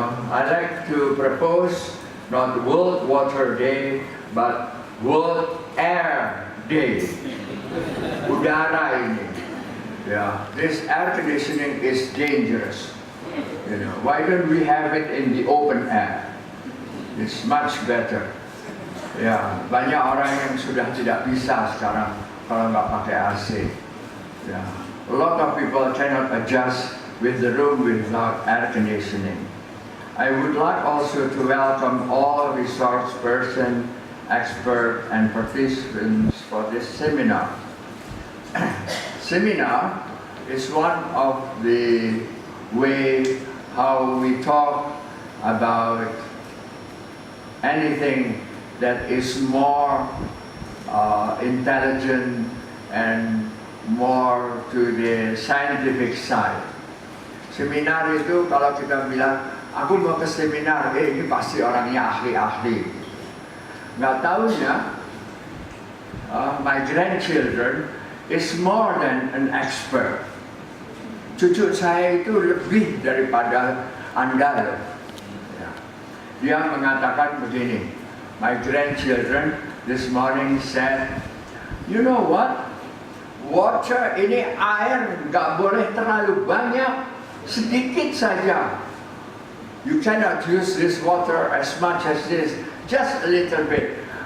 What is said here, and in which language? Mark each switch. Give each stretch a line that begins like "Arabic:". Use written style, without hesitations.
English: I like to propose not World Water Day, but World Air Day.
Indonesian: Udara ini.
English: Yeah, this air conditioning is dangerous. Why don't we have it in the open air? It's much better.
Indonesian: Ya, banyak orang yang sudah tidak bisa sekarang kalau nggak pakai AC.
English: Ya, a lot of people cannot adjust with the room without air conditioning. I would like also to welcome all resource persons, experts, and participants for this seminar. Seminar is one of the way how we talk about anything that is more intelligent and more to the scientific side.
Indonesian: Seminar itu kalau kita bilang, aku mau ke seminar, ini pasti orangnya ahli-ahli. Nggak taunya,
English: my grandchildren is more than an expert.
Indonesian: Cucu saya itu lebih daripada andal. Dia mengatakan begini,
English: my grandchildren this morning said, you know what?
Indonesian: Water ini air nggak boleh terlalu banyak, sedikit saja.
English: You cannot use this water as much as this, just a little bit.